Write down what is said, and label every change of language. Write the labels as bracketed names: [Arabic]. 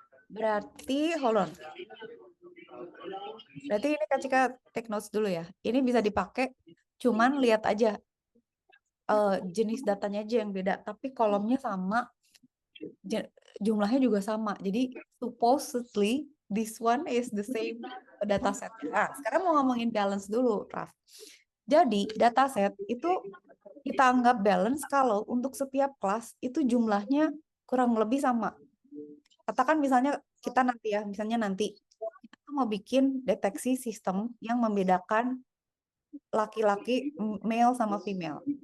[Indonesian] Berarti [English] hold on. [Indonesian] Berarti ini Kak Cika [English] take notes [Indonesian] dulu ya. Ini bisa dipakai, cuman lihat aja jenis datanya aja yang beda, tapi kolomnya sama, jumlahnya juga sama. [English] Jadi supposedly this one is the same dataset. [Indonesian] Nah, sekarang mau ngomongin balance dulu, Raf. Jadi dataset itu kita anggap balance kalau untuk setiap kelas itu jumlahnya kurang lebih sama. Katakan misalnya kita nanti ya, kita mau bikin deteksi sistem yang membedakan laki-laki male sama female.